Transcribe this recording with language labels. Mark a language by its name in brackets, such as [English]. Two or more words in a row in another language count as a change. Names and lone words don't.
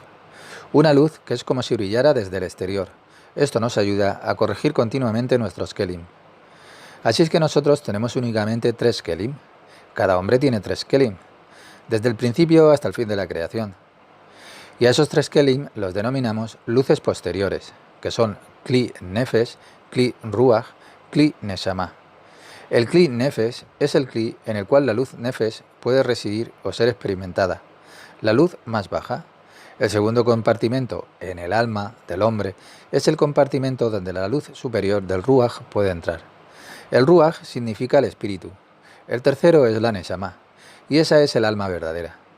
[Spanish] Una luz que es como si brillara desde el exterior. Esto nos ayuda a corregir continuamente nuestros Kelim. Así es que nosotros tenemos únicamente 3 Kelim. Cada hombre tiene 3 Kelim, desde el principio hasta el fin de la creación. Y a esos 3 Kelim los denominamos luces posteriores, que son [Hebrew] כלי נפש, כלי רוח, כלי נשמה. [Spanish] El Kli Nefesh es el Kli en el cual la luz Nefesh puede residir o ser experimentada, la luz más baja. El segundo compartimento, en el alma del hombre, es el compartimento donde la luz superior del Ruach puede entrar. El Ruach significa el espíritu. El tercero es la Neshama, y esa es el alma verdadera.